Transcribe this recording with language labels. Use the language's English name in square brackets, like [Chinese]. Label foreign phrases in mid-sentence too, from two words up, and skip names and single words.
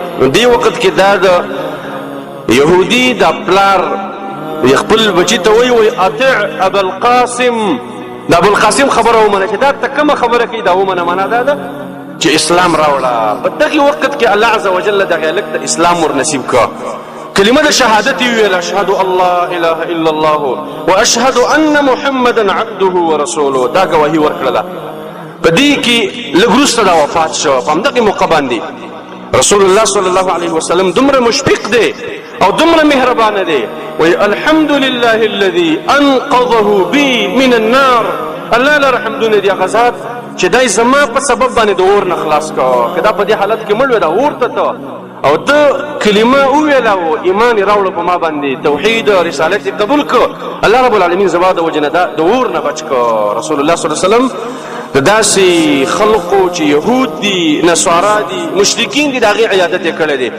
[Pashto] نو دې وخت کې دا د یهودي دا پلار خپل بچي ته وایي [Arabic] اطع ابا القاسم، [Pashto] د ابوالقاسم خبره ومنه چې دا ته کومه خبره کوي دا ومنه. معنا دا ده چې اسلام راوړه. په دغه وخت کې [Arabic] الله عز وجل [Pashto] دغه هلک ته اسلام ور نصیب کړه. کلمه د شهادت ویل [Arabic] اشهد الله اله الا الله واشهد ان محمدا عبده ورسوله. [Pashto] دا گواهی ورکړه. په دې کې لږ وروسته دا وفات شو. په همدغه موقع باندې [Arabic] رسول الله صلی الله علیه وسلم [Pashto] دومره مشفق دی او دومره مهربانه دی. [Arabic] وی الحمد لله الذي انقذه بي من النار. [Pashto] الله لره حمدونه دي هغه ذات چې دای زما په سبب باندې د اور نه خلاص کړه. که دا په دې حالت کې مړ وی دا اور ته او د کلمه وویله او ایمان یې راوړه په ما باندې، توحید رسالت یې قبول کړه، الله رب العالمین زما د وجې نه د اور نه بچ کړه. [Arabic] رسول الله صلی الله علیه وسلم [Pashto] د داسې خلقو چې یهود دي، نصارا دي، مشرکین دي، د هغې عیادت یې کړی دی.